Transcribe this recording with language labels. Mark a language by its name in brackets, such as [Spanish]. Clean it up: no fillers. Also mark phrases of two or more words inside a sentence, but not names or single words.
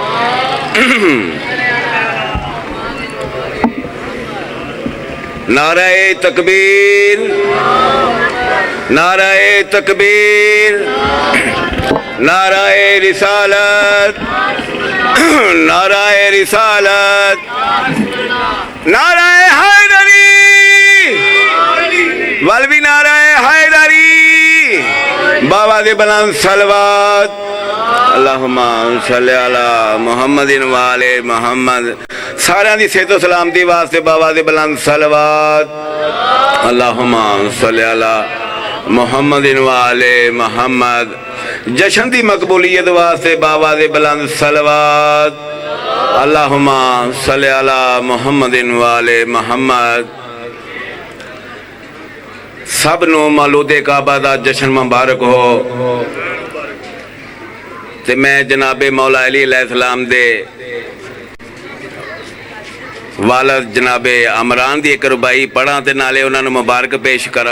[Punjabi] ਨਾਰਾਏ ਤਕਬੀਰ, ਨਾਰਾਏ ਤਕਬੀਰ, ਨਾਰਾਏ ਰਿਸਾਲਤ, ਨਾਰਾਏ ਰਿਸਾਲਤ, ਨਾਰਾਏ ਹੈਦਰੀ, ਵਲਵੀ ਨਾਰਾਏ ਹੈਦਰੀ, ਬਾਬਾ ਦੇ ਬੁਲੰਦ ਸਲਵਾਤ। [Arabic] اللهم صل على محمد وآل محمد. [Punjabi] ਸਾਰਿਆਂ ਦੀ ਸਿਹਤ ਸਲਾਮਤੀ ਵਾਸਤੇ ਬਾਬਾ ਦੇ ਬੁਲੰਦ ਸਲਵਾਤ। [Arabic] اللهم صل على محمد وآل محمد. [Punjabi] ਜਸ਼ਨ ਦੀ ਮਕਬੂਲੀਅਤ ਵਾਸਤੇ ਬਾਬਾ ਦੇ ਬੁਲੰਦ ਸਲਵਾਤ। [Arabic] اللهم صل على محمد وآل محمد. [Punjabi] ਸਬ ਨੂ ਮੌਲੂਦੇ ਕਾਬਾ ਦਾ ਜਸ਼ਨ ਮੁਬਾਰਕ ਹੋ। ਤੇ ਮੈਂ ਜਨਾਬੇ ਮੌਲਾ ਅਲੀ [Arabic] عليه السلام [Punjabi] ਦੇ ਵਾਲਦ ਜਨਾਬੇ ਅਮਰਾਨ ਦੀ ਇੱਕ ਰੁਬਾਈ ਪੜ੍ਹਾਂ ਤੇ ਨਾਲੇ ਉਨ੍ਹਾਂ ਨੂ ਮੁਬਾਰਕ ਪੇਸ਼ ਕਰਾਂ।